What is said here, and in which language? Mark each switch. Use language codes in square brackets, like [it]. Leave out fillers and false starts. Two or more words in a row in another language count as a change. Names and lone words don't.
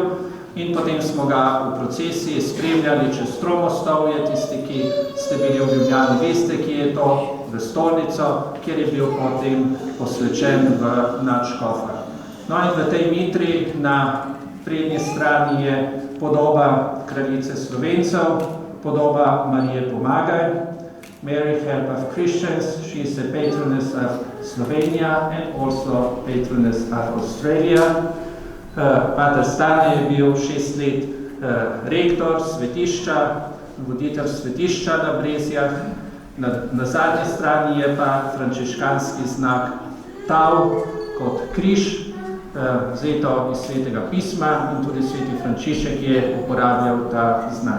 [sl] In potem smo ga v procesiji spremljali čez Tromostovje, tisti, ki ste bili v Ljubljani, veste, ki je to, v stolnico, kjer je bil potem posvečen v nadškofa. No in v tej mitri na prednji strani je podoba kraljice Slovencev, podoba Marije Pomagaj, [en] Mary Help of Christians. She is the patroness of Slovenia and also patroness of Australia. [sl] Pater Stane je bil 6 let rektor svetišča, voditelj svetišča na Brezjah. Na zadnji strani je pa frančiškanski znak tav kot križ, vzeto iz Svetega pisma, in tudi sveti Frančišek je uporabljal ta znak.